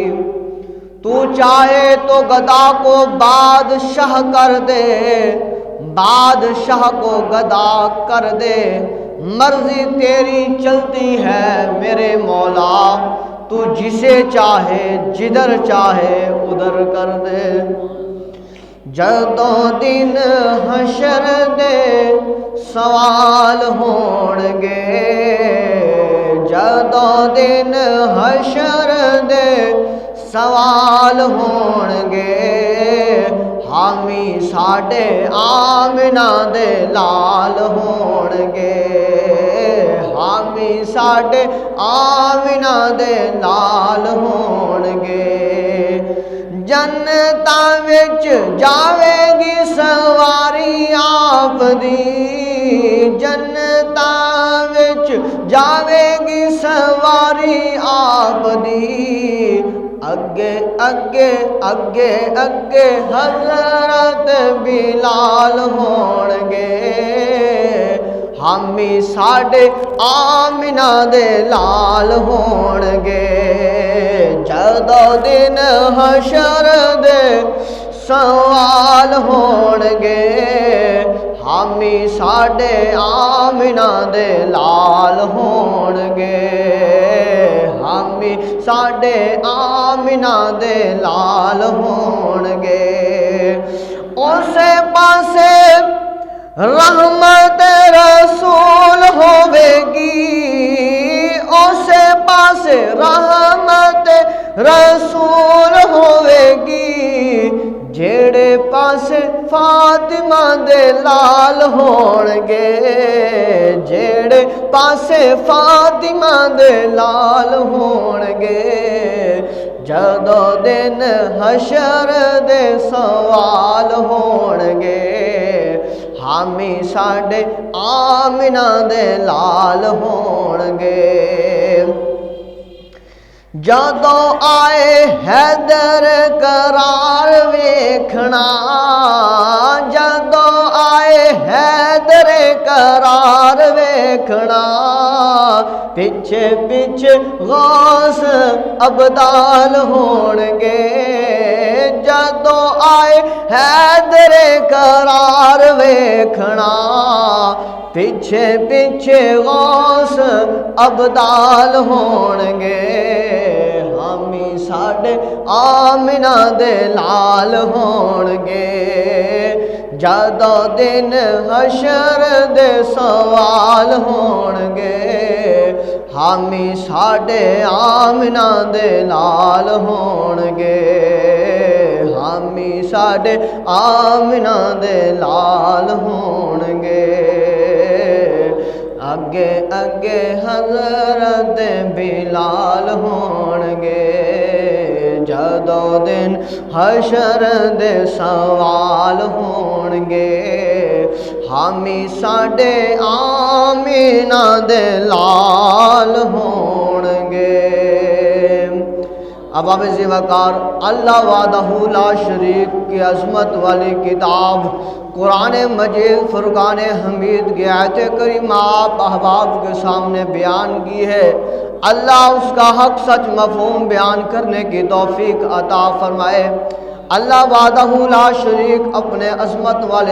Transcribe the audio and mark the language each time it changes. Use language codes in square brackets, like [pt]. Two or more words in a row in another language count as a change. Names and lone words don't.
[ur] تو چاہے تو گدا کو بادشاہ کر دے بادشاہ کو گدا کر دے مرضی تیری چلتی ہے میرے مولا تو جسے چاہے جدھر چاہے ادھر کر دے [pa] جدوں دن حشر دے سوال ہونگے جدوں دن حشر دے سوال ہونگے حامی ساڈے آمنہ دے لال ہونگے حامی ساڈے آمنہ دے لال ہونگے جنتاں وچ جاوے گی سواری آپ دی جنتاں وچ جاوے گی سواری آپ دی اگے اگے اگے اگے حضرت بلال ہون گے حامی ساڈے آمنہ دے لال ہون گے جدوں دن حشر دے سوال ہون گے حامی ساڈے آمنہ دے لال ہون گے حامی ساڈے آمنہ دے لال ہون گے اسے پاسے رحمت رسول ہوے گی اسے پاسے رحمت رسول ہوے گی جیڑے پاسے فاطمہ دے لال ہون گے جیڑے پاسے فاطمہ دے لال ہون گے جدوں دن حشر دے سوال ہون گے حامی ساڈے آمنہ دے لال ہون گے جدوں آئے حیدر قرار ویکھنا جدوں آئے حیدر قرار ویکھنا پیچھے پیچھے غوث ابدال ہون گے جدوں آئے حیدر قرار ویکھنا پیچھے پیچھے غوث ابدال ہون گے حامی ساڈے آمنہ دے لال ہون گے جدوں دن حشر دے سوال ہون گے حامی ساڈے آمنہ دے لال ہون گے حامی ساڈے آمنہ دے لال ہون گے اگے اگے حضرت بلال ہون گے جدوں دن حشر دے سوال ہون گے حامی ساڈے آمنہ دے لال ہون گے [ur] اب ذی وقار [ar] اللہ وحدہ لا شریک [ur] کی عظمت والی کتاب قرآن مجید فرقان حمید کی آیت کریمہ آپ احباب کے سامنے بیان کی ہے اللہ اس کا حق سچ مفہوم بیان کرنے کی توفیق عطا فرمائے [ar] اللہ وحدہ لا شریک [ur] اپنے عظمت والے